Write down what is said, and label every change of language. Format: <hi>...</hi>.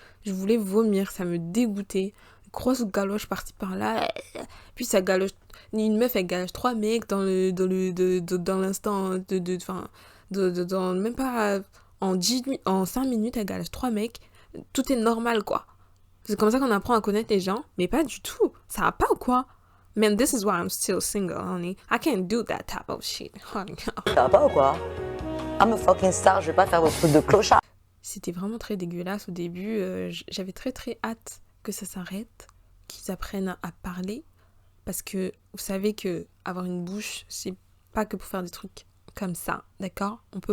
<fr>Je voulais vomir, ça me dégoûtait. Grosse galoche par-ci par-là. Puis ça galoche... Une meuf, elle galoche 3 mecs dans l'instant dans même pas... En 5 minutes, elle galoche 3 mecs. Tout est normal, quoi. C'est comme ça qu'on apprend à connaître les gens. Mais pas du tout. Ça va pas ou quoi?</fr> <en>Man, this is why I'm still single, honey. I can't do that type of shit, honey.</en> <fr>Ça va pas ou quoi?</fr> <en>I'm a fucking star,</en> <fr>je vais pas faire vos trucs de clochard. C'était vraiment très dégueulasse au début. J'avais très très hâte que ça s'arrête, qu'ils apprennent à parler. Parce que vous savez que avoir une bouche, c'est pas que pour faire des trucs comme ça, d'accord?</fr>